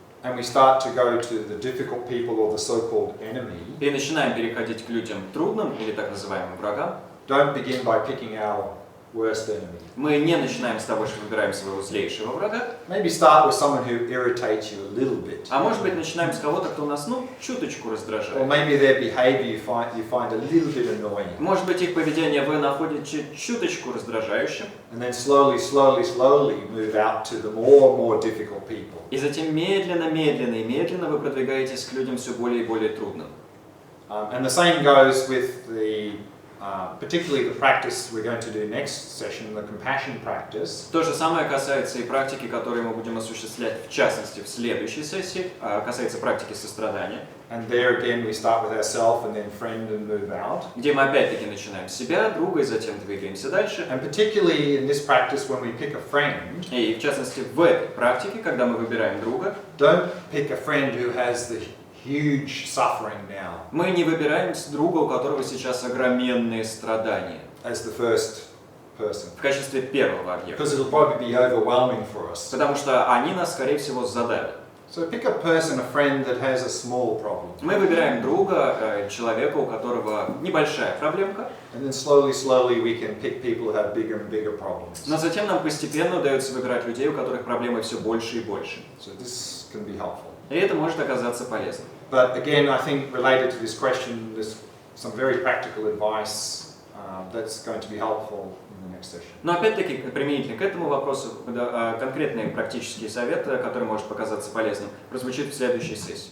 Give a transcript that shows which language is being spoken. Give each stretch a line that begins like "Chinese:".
English: and we start to go to the difficult people or the so-called enemy,
Russian: и начинаем переходить к людям трудным или так называемым врагам,
English: don't begin by picking our worst enemy.
Russian: мы не начинаем с того, что выбираем своего злейшего врага,
English: Maybe start with someone who irritates you a little bit.
Russian: а может быть начинаем с кого-то, кто нас, чуточку
English: Or
Russian: раздражает.
English: maybe their behavior you find a little bit annoying.
Russian: Может быть, их поведение вы находите чуточку раздражающим,
English: And then slowly move out to the more difficult people.
Russian: и затем медленно вы продвигаетесь к людям все более и более трудным.
English: And the same goes with particularly the practice we're going to do next session, the compassion practice.
Russian: То же самое касается и практики, которые мы будем осуществлять, в частности, в следующей сессии, касается практики сострадания,
English: And there again we start with ourselves and then friend and move out.
Russian: где мы опять-таки начинаем с себя, друга, и затем двигаемся дальше.
English: And particularly in this practice when we pick a friend,
Russian: И в частности, в этой практике, когда мы выбираем друга,
English: don't pick a friend who has the huge suffering now
Russian: мы не выбираем друга, у которого сейчас огроменные страдания,
English: as the first person.
Russian: в качестве первого объекта,
English: Because it'll probably be overwhelming for us.
Russian: потому что они нас, скорее всего, задавят.
English: So pick a person, a friend that has a small problem.
Russian: Мы выбираем друга, человека, у которого небольшая проблемка,
English: And then slowly we can pick people who have bigger and bigger problems.
Russian: но затем нам постепенно удается выбирать людей, у которых проблемы все больше и больше.
English: So this can be helpful.
Russian: И это может оказаться полезным.
English: But again, I think related to this question, there's some very practical advice that's going to be helpful in the next session.
Russian: Но опять-таки, применительно к этому вопросу, конкретные практические советы, которые может показаться полезным, прозвучит в следующей сессии.